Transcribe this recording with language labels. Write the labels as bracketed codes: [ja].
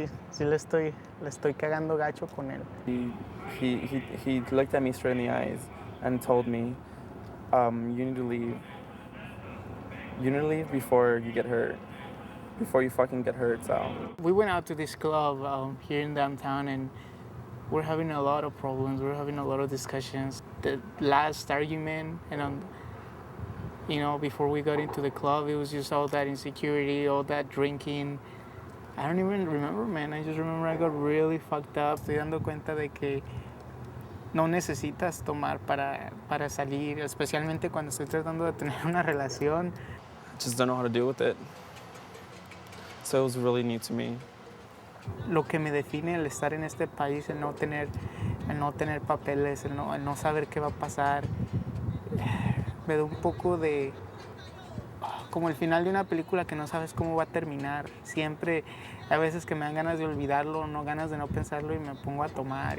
[es] Sí le estoy cagando gacho con él. [en] He looked at me straight in the eyes and told me, you need to leave. You need to leave before you get hurt. before you fucking get hurt. So we went out to this club here in downtown, and we're having a lot of problems. We're having a lot of discussions. The last argument, and before we got into the club, it was just all that insecurity, all that drinking. I don't even remember, man. I just remember I got really fucked up. [es] Estoy dando cuenta de que no necesitas tomar para salir, especialmente cuando estoy tratando de tener una relación. [en] I just don't know how to deal with it. So it was really new to me. [es] Lo que me define el estar en este país, el no tener papeles, el no saber qué va a pasar, me da un poco de como el final de una película que no sabes cómo va a terminar. Siempre, a veces que me dan ganas de olvidarlo, ganas de no pensarlo y me pongo a tomar.